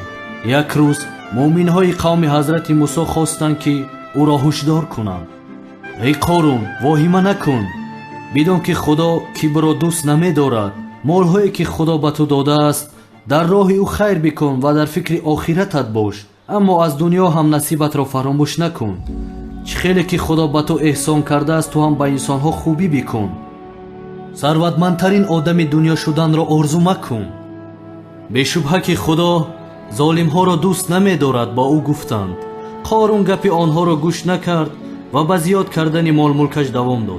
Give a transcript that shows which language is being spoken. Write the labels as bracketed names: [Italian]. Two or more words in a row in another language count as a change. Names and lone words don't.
[Persian] یک روز مؤمن های قوم حضرت موسی خواستند که او را هشدار کنند. ای قارون، واهمه نکن. بدان که خدا کبر را دوست نمی دارد. مالهایی که خدا به تو داده است در راه او خیر بکن و در فکر آخرتت باش، اما از دنیا هم نصیبت را فراموش نکن. [Tajik] чӣ хеле ки худо ба ту эҳсон кардааст, ту ҳам ба инсонҳо хубӣ бикун. сарватмандтарин одами дунё шуданро орзу макун. бешубҳа ки худо золимҳоро дӯст намедорад, ба ӯ гуфтанд. қорун гапи онҳоро гӯш накард ва ба зиёд кардани молмулкаш давом дод.